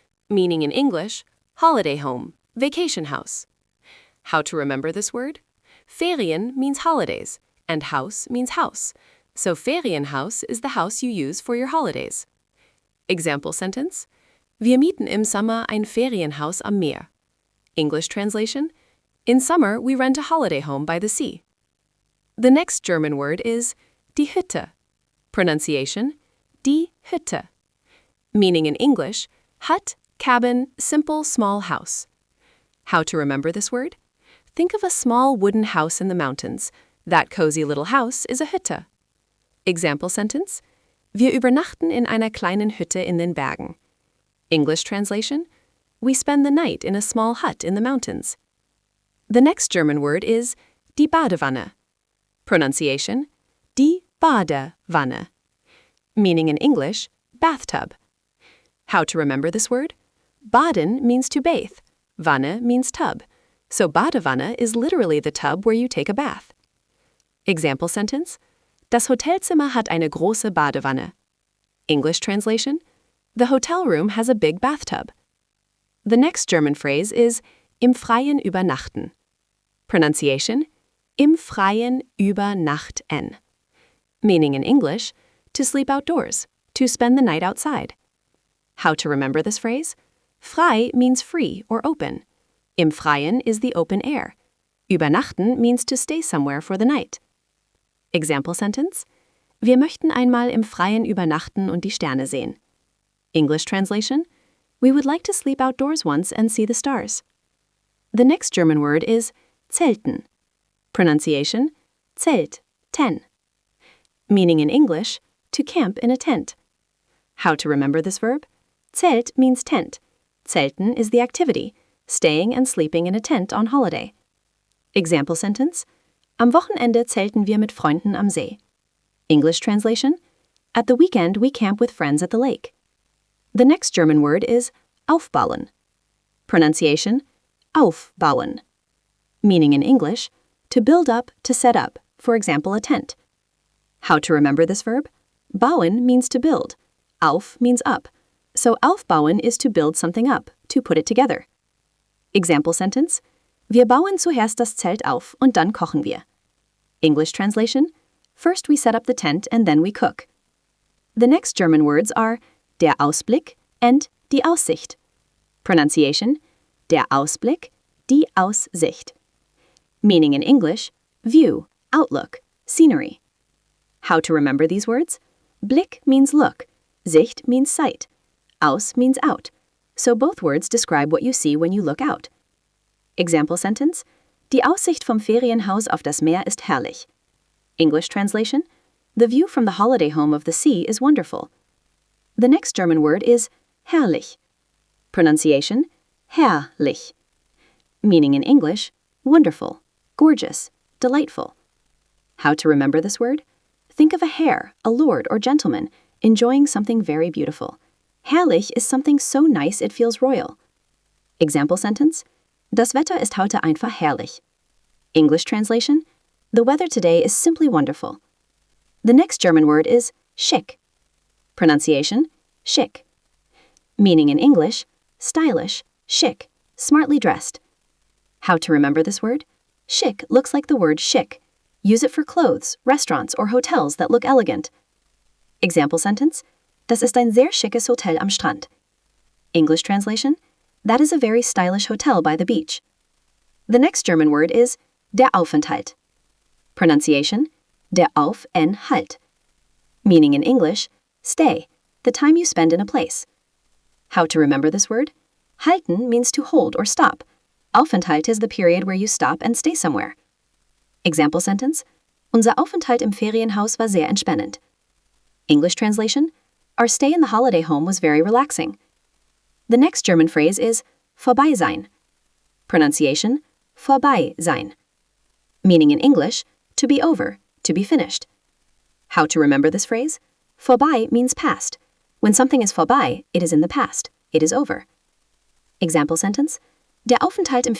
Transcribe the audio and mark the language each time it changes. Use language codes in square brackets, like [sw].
[en] Meaning in English, holiday home, vacation house. How to remember this word? Ferien means holidays, and Haus means house. So Ferienhaus is the house you use for your holidays. Example sentence: [de] Wir mieten im Sommer ein Ferienhaus am Meer. [en] English translation: In summer, we rent a holiday home by the sea. The next German word is die Hütte. Pronunciation, die Hütte. Meaning in English, hut, cabin, simple, small house. How to remember this word? Think of a small wooden house in the mountains. That cozy little house is a Hütte. Example sentence: [de] Wir übernachten in einer kleinen Hütte in den Bergen. [en] English translation: We spend the night in a small hut in the mountains. The next German word is die Badewanne. Pronunciation, die Badewanne. Meaning in English, bathtub. How to remember this word? Baden means to bathe. Wanne means tub. So Badewanne is literally the tub where you take a bath. Example sentence: [de] Das Hotelzimmer hat eine große Badewanne. [en] English translation: The hotel room has a big bathtub. The next German phrase is im Freien übernachten. Pronunciation, im Freien übernachten. Meaning in English, to sleep outdoors, to spend the night outside. How to remember this phrase? Frei means free or open. Im Freien is the open air. Übernachten means to stay somewhere for the night. Example sentence: [de] Wir möchten einmal im Freien übernachten und die Sterne sehen. [en] English translation: We would like to sleep outdoors once and see the stars. The next German word is zelten. Pronunciation, Zelt, ten. Meaning in English, to camp in a tent. How to remember this verb? Zelt means tent. Zelten is the activity, staying and sleeping in a tent on holiday. Example sentence: [de] Am Wochenende zelten wir mit Freunden am See. [en] English translation: At the weekend we camp with friends at the lake. The next German word is aufbauen. Pronunciation, aufbauen. Meaning in English, to build up, to set up, for example, a tent. How to remember this verb? Bauen means to build. Auf means up. So aufbauen is to build something up, to put it together. Example sentence: [de] Wir bauen zuerst das Zelt auf und dann kochen wir. [en] English translation: First we set up the tent and then we cook. The next German words are der Ausblick and die Aussicht. Pronunciation, der Ausblick, die Aussicht. Meaning in English, view, outlook, scenery. How to remember these words? Blick means look, Sicht means sight, Aus means out, so both words describe what you see when you look out. Example sentence: [de] Die Aussicht vom Ferienhaus auf das Meer ist herrlich. [en] English translation: The view from the holiday home of the sea is wonderful. The next German word is herrlich. Pronunciation, herrlich. Meaning in English, wonderful, gorgeous, delightful. How to remember this word? Think of a hare, a lord or gentleman, enjoying something very beautiful. Herrlich is something so nice it feels royal. Example sentence: [de] Das Wetter ist heute einfach herrlich. [en] English translation: The weather today is simply wonderful. The next German word is schick. Pronunciation, schick. Meaning in English, stylish, chic, smartly dressed. How to remember this word? Chic looks like the word chic. Use it for clothes, restaurants, or hotels that look elegant. Example sentence: [de] Das ist ein sehr schickes Hotel am Strand. [en] English translation: That is a very stylish hotel by the beach. The next German word is der Aufenthalt. Pronunciation, der Aufenthalt. Meaning in English, stay, the time you spend in a place. How to remember this word? Halten means to hold or stop. Aufenthalt is the period where you stop and stay somewhere. Example sentence: [de] Unser Aufenthalt im Ferienhaus war sehr entspannend. [en] English translation: Our stay in the holiday home was very relaxing. The next German phrase is vorbei sein. Pronunciation, vorbei sein. Meaning in English, to be over, to be finished. How to remember this phrase? Vorbei means past. When something is vorbei, it is in the past. It is over. Example sentence: [de] Der Aufenthalt im Ferienhaus ist viel zu schnell vorbei. [en] English translation: